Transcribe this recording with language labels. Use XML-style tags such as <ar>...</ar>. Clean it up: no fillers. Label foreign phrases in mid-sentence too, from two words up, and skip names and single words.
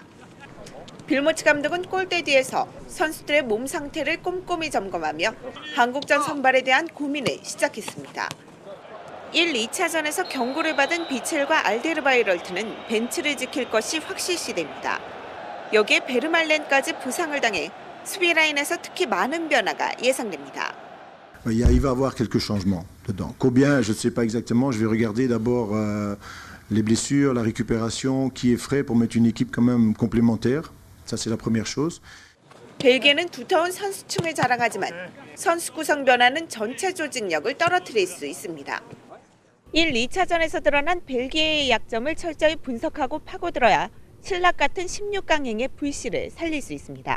<ko>빌모츠 감독은 골대 뒤에서 선수들의 몸 상태를 꼼꼼히 점검하며 한국전 선발에 대한 고민을 시작했습니다. 1, 2차전에서 경고를 받은 비첼과 알데르바이럴트는 벤치를 지킬 것이 확실시됩니다. 여기에 베르말렌까지 부상을 당해 수비 라인에서 특히 많은 변화가 예상됩니다.</ko> <fr>Il va y avoir quelques changements dedans. Combien, je ne sais pas exactement. Je vais regarder d'abord les blessures, la récupération, qui est frais pour mettre une équipe quand même complémentaire. Ça, c'est la première chose.</fr> <ko>벨기에는 두터운 선수층을 자랑하지만 선수 구성 변화는 전체 조직력을 떨어뜨릴 수 있습니다. 1, 2차전에서 드러난 벨기에의 약점을 철저히 분석하고 파고들어야 신락 같은 16강행의 불씨를 살릴 수 있습니다.</ko>